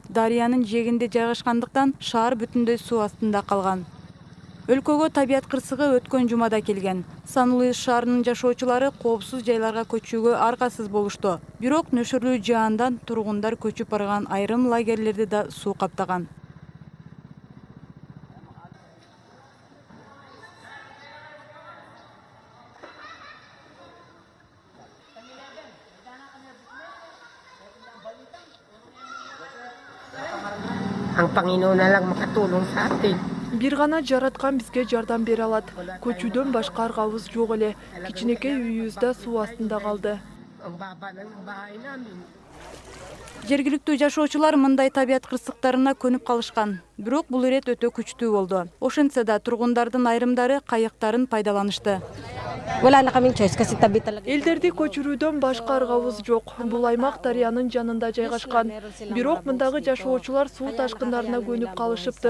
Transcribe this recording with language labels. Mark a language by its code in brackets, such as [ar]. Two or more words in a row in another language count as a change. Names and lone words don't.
[ky] Дарыянын жээгинде жайгашкандыктан шаар бүтүндөй суу астында калган. Өлкөгө табият кырсыгы өткөн жумада келген. Сан-Луис шаарынын жашоочулары коопсуз жайларга көчүүгө аргасыз болушту. Бирок нөшөрлүү жаандан тургундар көчүп барган айрым лагерлерди да суу каптаган. [tl] Ang Panginoon na lang makatulong sa atin. [ky] Бир гана жараткан бизге жардам бере алат. Көчүүдөн башка аргабыз жок эле. Кичинекей үйүбүз да суу астында калды. [tl] Ang baba ng bahay namin. [ky] Жергиликтүү жашоочулар мындай табият кырсыктарына көнүп калышкан. Бирок бул ирет өтө күчтүү болду. Ошентсе да тургундардын айрымдары кайыктарын пайдаланышты. Элдерди көчүрүүдөн башка аргабыз жок. Бул аймак дарыянын жанында жайгашкан. Бирок мындагы жашоочулар суу ташкындарына көнүп калышыптыр.